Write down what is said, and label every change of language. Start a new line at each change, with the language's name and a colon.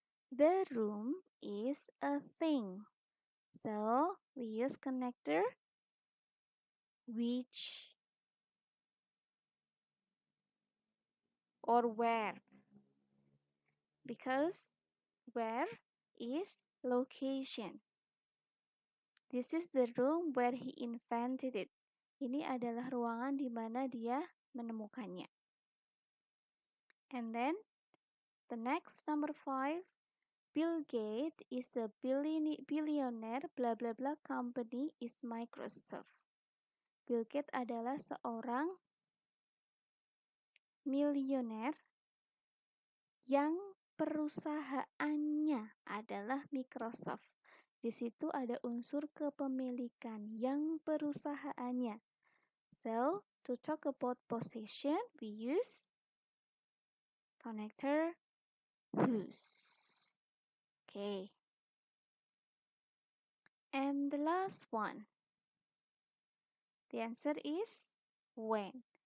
English: The room is a thing. So we use connector which or where, because where is location. This is the room where he invented it.
Indonesian: Ini adalah ruangan di mana dia menemukannya.
English: And then the next number 5, Bill Gates is a billionaire, blah blah blah, company is Microsoft.
Indonesian: Bill Gates adalah seorang milioner yang perusahaannya adalah Microsoft. Di situ ada unsur kepemilikan yang perusahaannya.
English: So, to talk about possession, we use connector whose. Okay. And the last one. The answer is when.